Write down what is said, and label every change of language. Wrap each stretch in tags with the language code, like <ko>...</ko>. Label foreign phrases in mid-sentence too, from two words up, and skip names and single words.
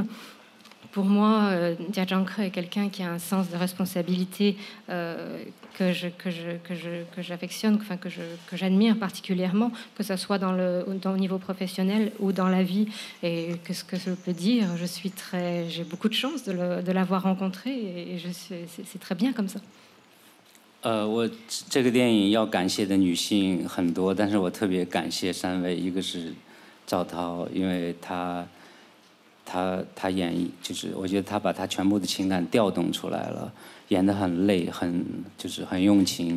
<fr>Pour moi, Jia Zhangke est quelqu'un qui a un sens de responsabilité que j'affectionne, enfin, que j'admire particulièrement, que ce soit dans le niveau professionnel ou dans la vie. Et qu'est-ce que je peux dire? J'ai beaucoup de chance de l'avoir rencontré et c'est très bien comme ça.</fr> <zh>我这个电影要感谢的女性很多，但是我特别感谢3位，一个是赵涛，因为他演绎，就是我觉得他把他全部的情感调动出来了，演得很累，很用情。</zh>